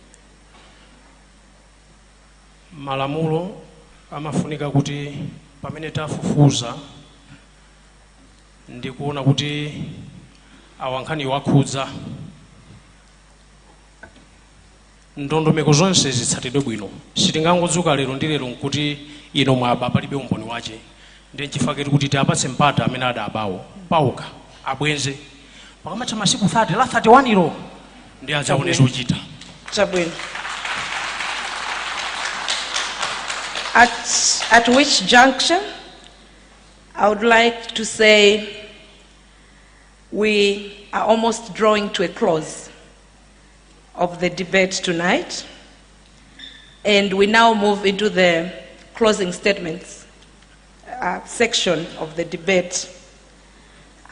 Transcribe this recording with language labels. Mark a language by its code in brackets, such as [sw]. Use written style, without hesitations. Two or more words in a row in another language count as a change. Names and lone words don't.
[ny] Malamulo amafunika kuti pamene tafufuza ndikuona kuti awankhani wakhudza ndondomeko zonse zitsatidwe bwino. Sitingangodzuka lero ndi lero nkuti ino mwaba palibe umboni wache. Ndi nchifukwa kuti tiapatse mpata amene adabawo pauka abwenze pakamatha masiku 30 la 31 ilo ndi adzaone zochita. Chabwino. [en] At which juncture I would like to say we are almost drawing to a close of the debate tonight, and we now move into the closing statements section of the debate.